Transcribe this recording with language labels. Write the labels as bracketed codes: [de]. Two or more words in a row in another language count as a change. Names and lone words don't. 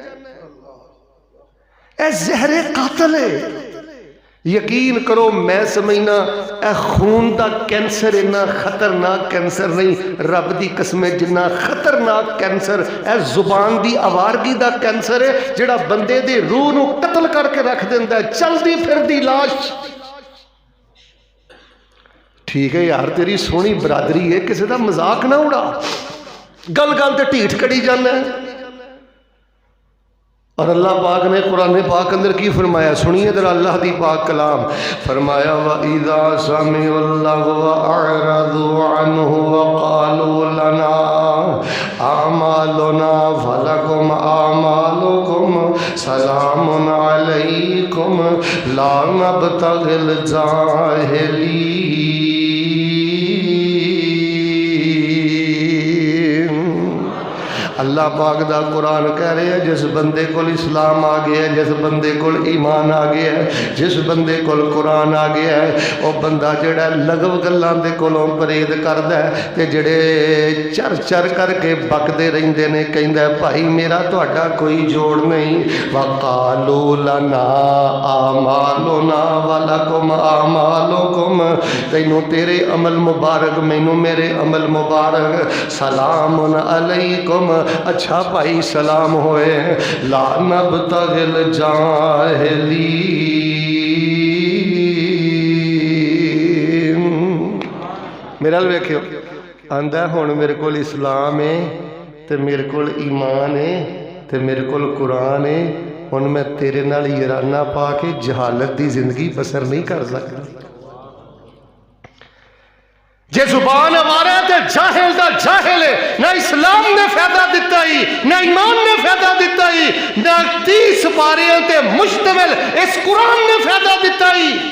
[pa] اے زہر قاتل ہے یقین کرو میں سمجھنا اے خون دا کینسر اتنا خطرناک کینسر نہیں رب دی قسم جنہ خطرناک کینسر اے زبان دی آوارگی دا کینسر ہے جڑا بندے دی روح نو قتل کر کے رکھ دیندا ہے چلدی پھردی لاش ٹھیک ہے یار تیری سونی برادری ہے کسی دا مذاق نہ اڑا گل گل تے ٹھیٹ کڑی جانا ہے اور اللہ پاک نے قرآن پاک اندر کی فرمایا سنیے ذرا اللہ دی پاک کلام فرمایا [ar] وَإِذَا سَمِعُوا اللَّغْوَ أَعْرَضُوا عَنْهُ وَقَالُوا لَنَا أَعْمَالُنَا وَلَكُمْ أَعْمَالُكُمْ سَلَامٌ عَلَيْكُمْ لَا نَبْتَغِي الْجَاهِلِينَ [ur] اللہ پاک دا قرآن کہہ رہے ہیں جس بندے کو اسلام آ گیا ہے جس بندے کو ایمان آ گیا ہے جس بندے کو قرآن آ گیا ہے وہ بندہ [pa] جڑا لغو گلاں دے کولوں پرہیز کردا ہے تے جڑے چر چر کر کے بکدے رہندے نے کہندا ہے بھائی میرا تہاڈا کوئی جوڑ نہیں [ar] وقالوا لنا اعمالنا ولکم اعمالکم [pa] تینوں تیرے عمل مبارک مینوں میرے عمل مبارک [ar] سلام علیکم [pa] اچھا بھائی سلام ہوئے [ar] لا نبتغی [pa] الجاہلین میرا ویکھو آندا ہن میرے کول اسلام ہے تے میرے کول ایمان ہے تے میرے کول قرآن ہے ہن میں تیرے نال یارانہ پا کے جہالت دی زندگی بسر نہیں کر سکتا جے زبان آوارا تے جاہل دا جاہل ہے نہ اسلام نے فائدہ دیتا ہی نہ ایمان نے فائدہ دیتا ہی نہ 30 پاریاں تے مشتمل اس قرآن نے فائدہ دیتا ہی